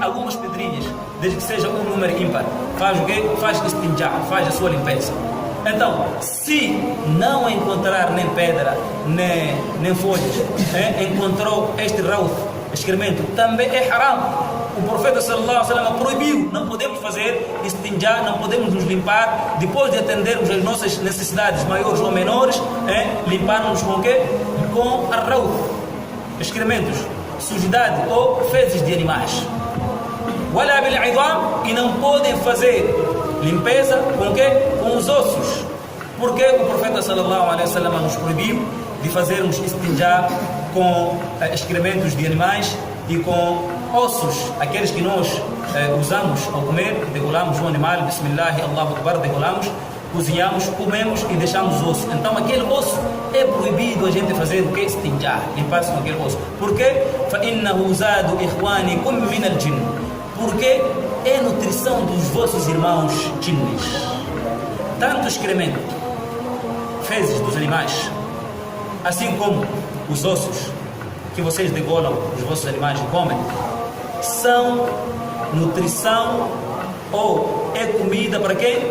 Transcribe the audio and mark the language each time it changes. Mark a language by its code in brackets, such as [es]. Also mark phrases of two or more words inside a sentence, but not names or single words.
[pt] Algumas pedrinhas, desde que seja um número ímpar. Faz o quê? Faz istinja, faz a sua limpeza. Então, se não encontrar nem pedra, nem folhas, encontrou este rauth, excremento, também é haram. O profeta [ar] صلى الله عليه وسلم [pt] proibiu. Não podemos fazer istinjá, não podemos nos limpar depois de atendermos as nossas necessidades maiores ou menores, limparmos com o quê? Com arrauth, excrementos, sujidade ou fezes de animais. [ar] ولا بالعظام, [pt] e não podem fazer limpeza com o quê? Com os ossos. Porque o profeta [ar] صلى الله عليه وسلم [pt] nos proibiu de fazermos istinjá com excrementos de animais e com ossos, aqueles que nós usamos ao comer, degolamos um animal, bismillah, [ar] الله أكبر, [pt] degolamos, cozinhamos, comemos e deixamos o osso. Então aquele osso é proibido a gente fazer o que? Istinjá, limpar-se com aquele osso. Por quê? [ar] فَإِنَّهُ زَادُ إِخْوَانِكُمْ مِنَ الْجِنِّ. [pt] Porque é nutrição dos vossos irmãos jinnis. Tanto excremento, fezes dos animais, assim como os ossos que vocês degolam os vossos animais e comem, são nutrição ou é comida para quem?